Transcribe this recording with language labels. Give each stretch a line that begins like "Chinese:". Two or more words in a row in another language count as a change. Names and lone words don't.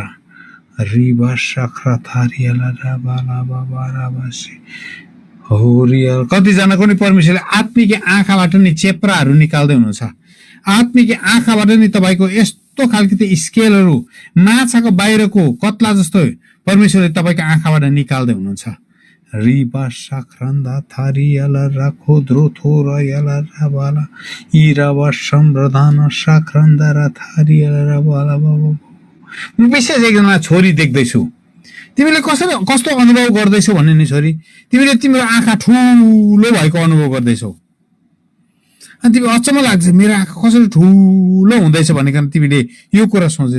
Nepali: रिबा शाखा थारियाला राबाला बाबाराबासी हो रियल। कतिजनाको नि परमेश्वरले आत्मिक आँखाबाट नि चेप्राहरू निकाल्दै हुनुहुन्छ। आत्मिक आँखाबाट नि तपाईको यस्तो खालको त्यो स्केलहरू माछाको बाहिरको कत्ला जस्तो परमेश्वरले तपाईको आँखाबाट निकाल्दै हुनुहुन्छ। रिबा शाखरन्दा थारियाला राखो द्रोथोरा याला राबाला इराबा सम्प्रदान शाखरन्दा रा थारियाला राबाला बाबा। विशेष एकजना छोरी देख्दैछु, तिमीले कस्तो अनुभव गर्दैछौ भन्ने नि छोरी, तिमीले तिम्रो आँखा ठुलो भएको अनुभव गर्दैछौ, अनि तिमी अचम्म लाग्छ मेरो आँखा कसरी ठुलो हुँदैछ भनेर तिमीले यो कुरा सोच्दै।